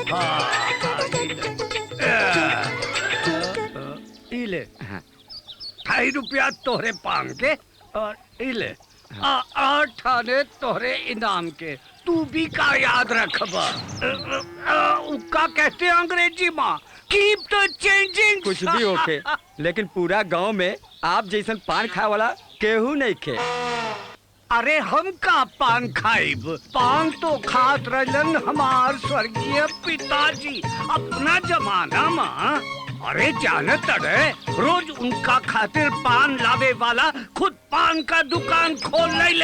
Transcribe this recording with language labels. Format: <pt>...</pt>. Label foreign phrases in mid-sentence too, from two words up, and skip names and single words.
<bho>इले 2.5 रुपया तोहरे पान के और इले 8 आने तोहरे इनाम के। तू भी का याद रखबा। उका कहते हैं अंग्रेजी माँ,</bho> <en>keep the changing.</en> <bho>कुछ भी होके, लेकिन पूरा गांव में आप जैसन पान खाए वाला केहू नहीं खे। अरे हम का पान खाइब? पान तो खात रहलन हमार स्वर्गीय पिताजी अपना जमाना माँ। अरे जानत अरे, रोज उनका खातिर पान लावे वाला खुद पान का दुकान खोल ले।</bho>